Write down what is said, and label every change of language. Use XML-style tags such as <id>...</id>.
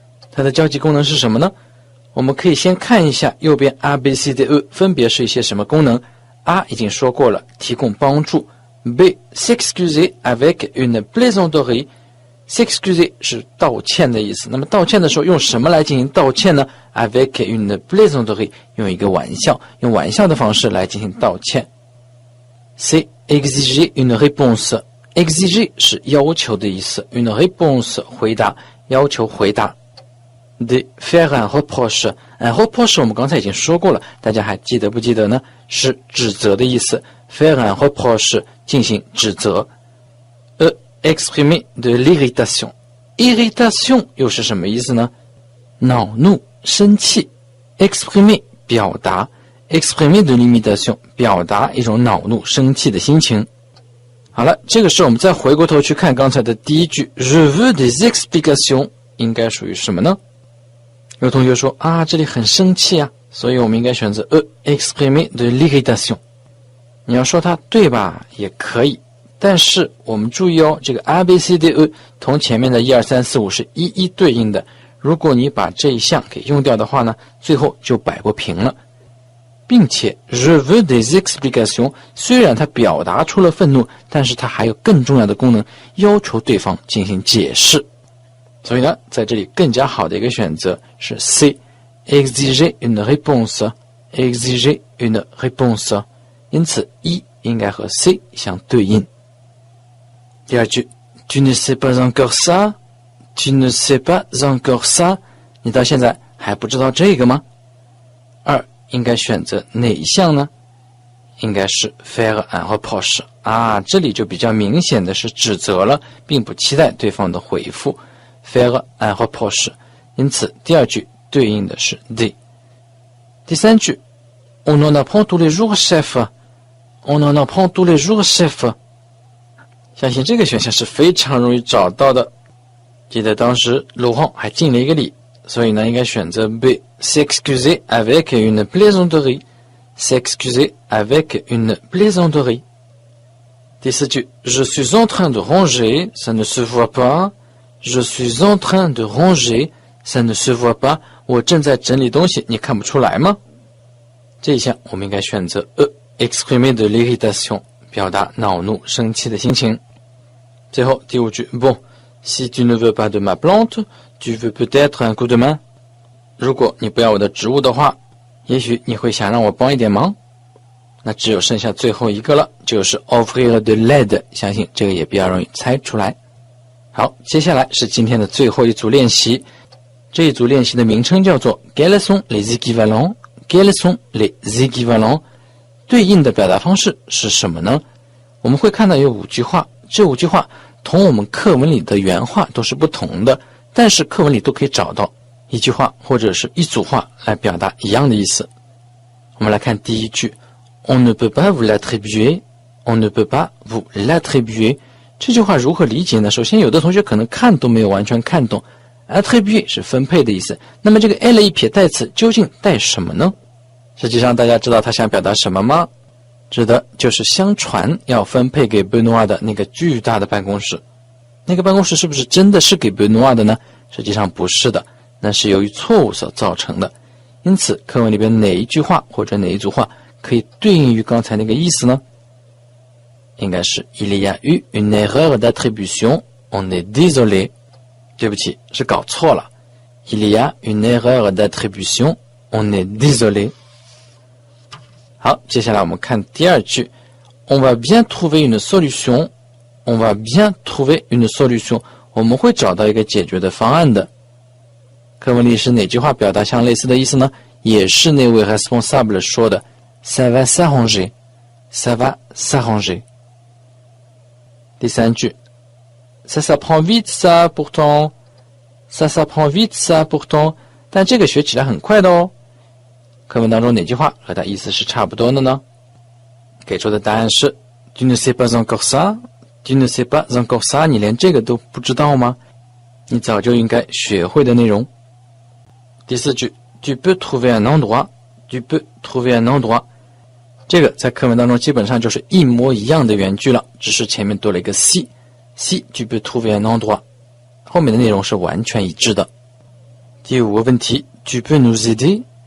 <zh>它的交集功能是什么呢？我们可以先看一下右边 A B C D E 分别是一些什么功能。 A 已经说过了，提供帮助。</zh> <fr>B s'excuser avec une plaisanterie。</fr> <zh>s'excuser 是道歉的意思。那么道歉的时候用什么来进行道歉呢？</zh> <fr>avec une plaisanterie，</fr> <zh>用一个玩笑，用玩笑的方式来进行道歉。 C</zh> <fr>exiger une réponse。</fr> <zh>exiger 是要求的意思 ，une réponse 回答，要求回答。 D</zh> <fr>faire un reproche。</fr> <zh>un reproche 我们刚才已经说过了，大家还记得不记得呢？是指责的意思。</zh> <fr>faire un reproche</fr> <zh>进行指责。</zh> <fr>exprimer de l'irritation。</fr> <zh>irritation 又是什么意思呢？恼怒、生气。 exprimer 表达 ，</zh> <fr>exprimer de l'imitation</fr> <zh>表达一种恼怒、生气的心情。好了，这个时候我们再回过头去看刚才的第一句 ，</zh> <fr>je veux des explications</fr> <zh>应该属于什么呢？有同学说啊，这里很生气啊，所以我们应该选择</zh> <fr>exprimer de l'irritation。</fr> <zh>你要说它对吧，也可以，但是我们注意哦，这个 A B C D E 同前面的1 2 3 4 5是一一对应的。如果你把这一项给用掉的话呢，最后就摆不平了。并且</zh> <fr>je veux des explications</fr> <zh>虽然它表达出了愤怒，但是它还有更重要的功能，要求对方进行解释。所以呢，在这里更加好的一个选择是 C</zh> <fr>exiger une réponse。exiger une réponse。</fr> <zh>因此一应该和 C 相对应。第二句</zh> <fr>Tu ne sais pas encore ça</fr> <zh>Tu ne sais pas encore ça 你到现在还不知道这个吗？二应该选择哪一项呢？应该是</zh> <fr>faire un reproche</fr> <zh>啊，这里就比较明显的是指责了，并不期待对方的回复。</zh> <fr>faire un reproche，</fr> <zh>因此第二句对应的是 D。</zh> <fr>第三句 On en apprend tous les jours, chef. On en apprend tous les jours, chef.</fr> <zh>相信这个选项是非常容易找到的。记得当时鲁汉还敬了一个礼，所以呢，应该选择 B.</zh> <fr>S'excuser avec une plaisanterie. S'excuser avec une plaisanterie. 第四句 Je suis en train de ranger, ça ne se voit pas. Je suis en train de ranger, ça ne se voit pas.</fr> <zh>我正在整理东西，你看不出来吗？这一项我们应该选择</zh> <fr>exprimer de l'irritation，</fr> <zh>表达恼怒、生气的心情。</zh> <fr>最后第五句 Bon, si tu ne veux pas de ma plante, tu veux peut-être un coup de main.</fr> <zh>如果你不要我的植物的话，也许你会想让我帮一点忙。那只有剩下最后一个了，就是</zh> <fr>offrir de l'aide，</fr> <zh>相信这个也比较容易猜出来。好，接下来是今天的最后一组练习。这一组练习的名称叫做</zh> <fr>Quels sont les équivalents? Quels sont les équivalents?</fr> <zh>对应的表达方式是什么呢？我们会看到有5句话，这5句话同我们课文里的原话都是不同的，但是课文里都可以找到一句话或者是一组话来表达一样的意思。</zh> <fr>我们来看第一句 On ne peut pas vous l'attribuer. On ne peut pas vous l'attribuer.</fr> <zh>这句话如何理解呢？首先有的同学可能看都没有完全看懂。attribuer 是分配的意思，那么这个 l 一撇代词究竟带什么呢？实际上大家知道他想表达什么吗？指的就是相传要分配给贝诺瓦的那个巨大的办公室。那个办公室是不是真的是给贝诺瓦的呢？实际上不是的，那是由于错误所造成的。因此课文里边哪一句话或者哪一组话可以对应于刚才那个意思呢？</zh> <fr>应该是 Il y a eu une erreur d'attribution, on est désolé.</fr> <zh>对不起，是搞错了。</zh> <fr>Il y a une erreur d'attribution, on est désolé.</fr> <zh>好，接下来我们看第二句</zh> <fr>On va bien trouver une solution. On va bien trouver une solution.</fr> <zh>我们会找到一个解决的方案的。课文里是哪句话表达相类似的意思呢？也是那位 responsable 说的</zh> <fr>Ça va s'arranger. Ça va s'arranger. 第三句Ça s'apprend vite ça pourtant. Ça s'apprend vite ça pourtant.</fr> <zh>但这个学起来很快的哦。课文当中哪句话和它意思是差不多的呢？给出的答案是</zh> <fr>Tu ne sais pas encore ça. Tu ne sais pas encore ça.</fr> <zh>你连这个都不知道吗？你早就应该学会的内容。</zh> <fr>第四句 Tu peux trouver un endroit. Tu peux trouver un endroit.</fr> <zh>这个在课文当中基本上就是一模一样的原句了，只是前面多了一个 si。</zh> <fr>Si tu peux trouver un endroit，</fr> <zh>后面的内容是完全一致的。第5个问题 ，</zh> <fr>Tu peux nous aider？</fr>